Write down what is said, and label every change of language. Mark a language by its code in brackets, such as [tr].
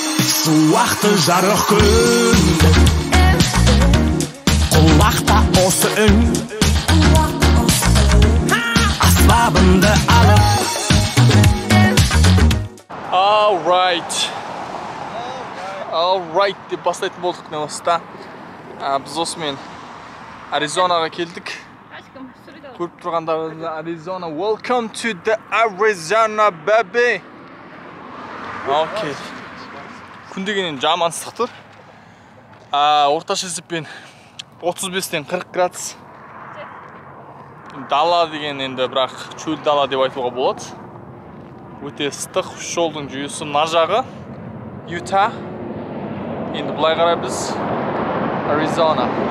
[kk] Суақты жарық күн, құлақта осы үн, аспабымды алып. Alright деп бастайтын болдық не осыда. Біз осымен Аризонаға келдік. Көріп тұрғандарыңыз Аризона. [en] Welcome to the Arizona, baby. Окей. [kk] Күн дегеннен жаман ыстық тұр. Орташа есеппен 35-тен 40 градус. Дала деген енді бірақ чөл дала деп айтуға болады. Өте ыстық. Жолдың жүйесі мына жағы Юта. Енді бұлай қарай біз Аризона.